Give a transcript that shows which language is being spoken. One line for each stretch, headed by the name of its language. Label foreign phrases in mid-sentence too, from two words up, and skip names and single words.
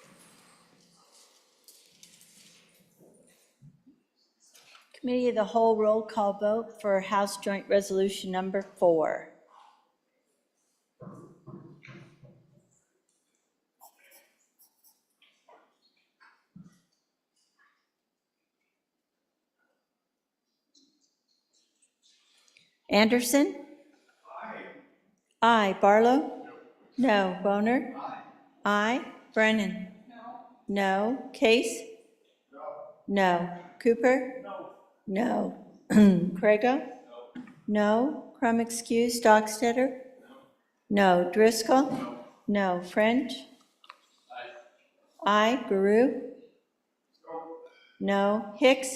English: Committee of the whole roll call vote for House Joint Resolution number 4. Anderson? Aye. Aye. Barlow? No. Boner? Aye. Brennan? No. Case? No. Cooper? No. Craigo? No. Crum excused. Dockstetter? No. Driscoll? No. French? Aye. Baru? No. Hicks?